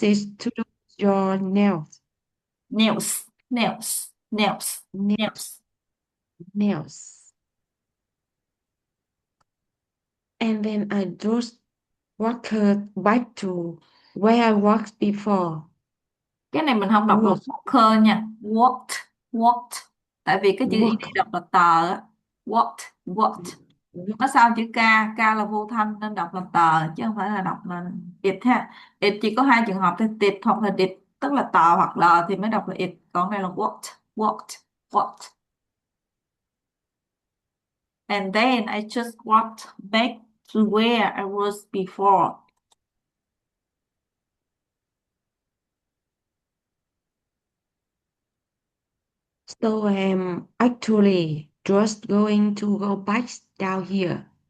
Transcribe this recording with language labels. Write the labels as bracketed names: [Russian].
[English] places to do your nails. Nails. Nails. Nails. Nails. Nails. Nails. And then I just walk back to where I walked before. [Vietnamese] Cái này mình không đọc là [English] Walk. [Vietnamese] walker nha. [English] Walked. Walked. [Vietnamese] Tại vì cái chữ ed [English] Walk. [Vietnamese] đọc là tờ á. [English] Walked. Walked. [Vietnamese] Nó sau chữ K. K là vô thanh nên đọc là tờ chứ không phải là đọc là it ha. It chỉ có hai trường hợp thì it hoặc là it, tức là tờ hoặc là thì mới đọc là it, còn đây là walked. [English] Walked. Walked. And then I just walked back to where I was before. So I'm actually just going to go back down here.